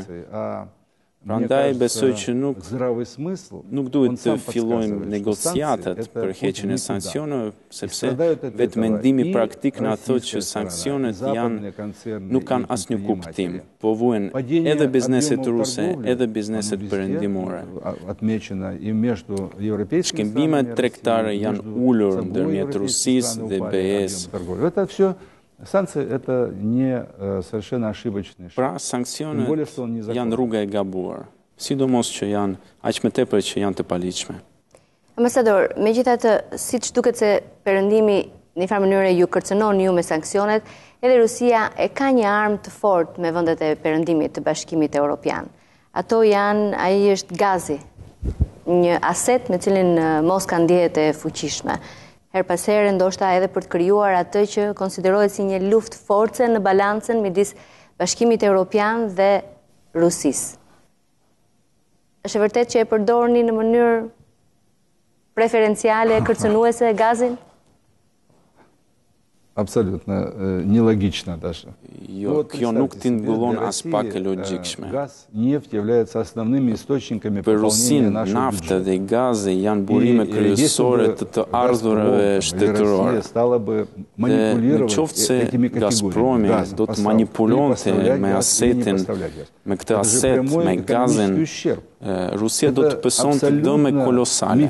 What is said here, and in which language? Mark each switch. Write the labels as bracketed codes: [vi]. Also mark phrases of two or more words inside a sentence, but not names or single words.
[sq] Prandaj besoj që nuk duhet të fillojmë negociatat për heqjen e sanksioneve, sepse vetë mendimi praktik na thotë që sanksionet nuk kanë asnjë kuptim, po vuajnë edhe bizneset ruse, edhe bizneset perëndimore. Shkëmbimet tregtare janë ulur ndërmjet Rusisë dhe BE-s. [ru] Санкции – это не совершенно ошибочный шаг. [sq] Pra, sanksionet janë rruga e gabuar, sidomos që janë aq më tepër që janë të paligjshme. Ambasador, megjithatë, siç duket se Perëndimi në një farë mënyrë ju kërcënon ju me sanksionet, edhe Rusia e ka një armë të fortë me vendet e Perëndimit të Bashkimit Evropian. Ato janë, ai është gazi, një aset me cilin Moska ndihet e fuqishme. Her pas here ndoshta edhe për të krijuar atë që konsiderohet si një luftë force në balancën midis Bashkimit Evropian dhe Rusisë. Është e vërtetë që e përdorni në mënyrë preferenciale kërcënuese gazin? [ru] Абсолютно нелогично даже. [sq] Kjo nuk tingëllon as pak e logjikshme. [ru] Газ, нефть являются основными источниками [sq] Për Rusinë, nafta dhe gazi janë burime kryesore të ardhurave shtetërore. Dhe në qoftë se Gazpromi do të manipulonte me asetin, me këtë aset, me gazin, Rusia do të pësonte dëme kolosale.